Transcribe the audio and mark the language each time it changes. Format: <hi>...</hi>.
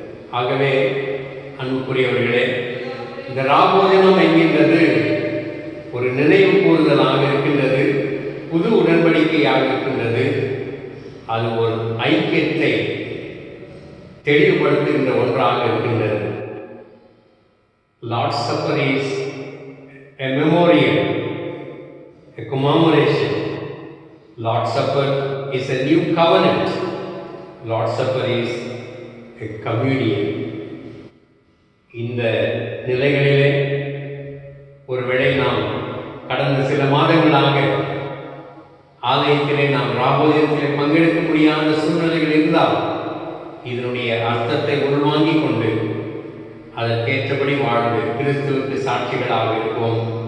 <ta>ஆகவே அன்புக்குரியவர்களே, இந்த ராபோஜனம் என்கின்றது ஒரு நினைவு கூறுதலாக இருக்கின்றது. புது உடன்படிக்கையாக இருக்கின்றது. அது ஒரு ஐக்கியத்தை தெளிவுபடுத்துகின்ற ஒன்றாக இருக்கின்றது.</ta> <en>Lord's Supper is a memorial, a commemoration. Lord's Supper is a new covenant. Lord's Supper is a communion.</en> <ta>இந்த நிலைகளிலே ஒருவேளை நாம் கடந்த சில மாதங்களாக ஆலயத்திலே நாம் ராபோஜனத்திலே பங்கெடுக்க முடியாத சூழ்நிலைகள் இருந்தால் இதனுடைய அர்த்தத்தை உள்வாங்கிக் கொண்டு அதற்கேற்றபடி வாழ்ந்து கிறிஸ்துவுக்கு சாட்சிகளாக இருப்போம்.</ta>